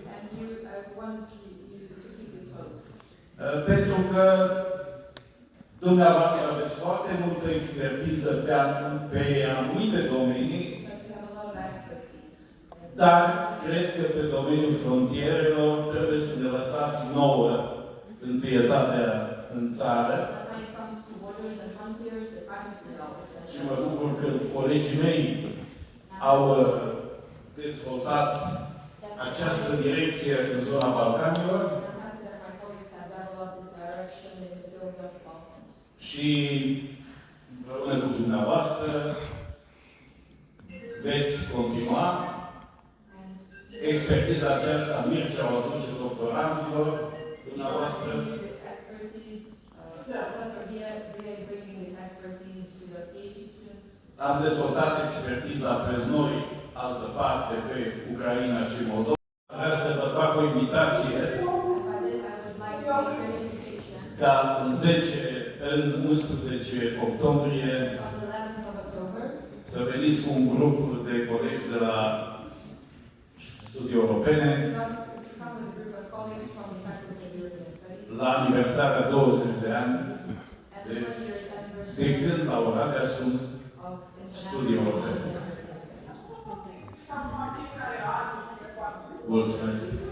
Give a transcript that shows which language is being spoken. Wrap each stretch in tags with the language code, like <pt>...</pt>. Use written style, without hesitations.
<en>And you want you to keep you close.</en> <ro>pentru că dumneavoastră aveți foarte multă expertiză pe anumite domenii,</ro> <en>Because you have a lot of expertise.</en> <ro>dar cred că pe domeniul frontierelor trebuie să ne lăsați nouă întâietatea în țară.</ro> <en>But when it comes to borders and frontiers, the primacy is ours.</en> <ro>Și mă bucur că colegii mei au dezvoltat această direcție în zona Balcanilor</ro> <en>And I'm happy that my colleagues have developed this direction in the field of the Balkans.</en> <ro>și împreună cu dumneavoastră veți continua.</ro> <en>And</en> <ro>Expertiza aceasta Mircea o aduce doctoranților dumneavoastră.</ro> <en>this expertise, Professor Beer is bringing this expertise to the PhD students.</en> <ro>Am dezvoltat expertiza pe noi, altă parte, pe Ucraina și Moldova. Vreau să vă fac o invitație</ro> <en>And by this I would like to make an invitation</en> <ro>ca în 11 octombrie</ro> <en>on the 11th of October</en> <ro>să veniți cu un grup de colegi de la Studii Europene</ro> <en>to come with a group of colleagues from the Faculty of European Studies</en> <ro>la aniversarea 20 de ani</ro> <en>at the 20 years</en> <ro>de</ro> <en>anniversary</en> <ro>când la Oradea sunt</ro> <en>of</en> <ro>Studii</ro> <en>International</en> <ro>Europene.</ro> <en>European Studies.</en> <ro>Mulțumesc!</ro>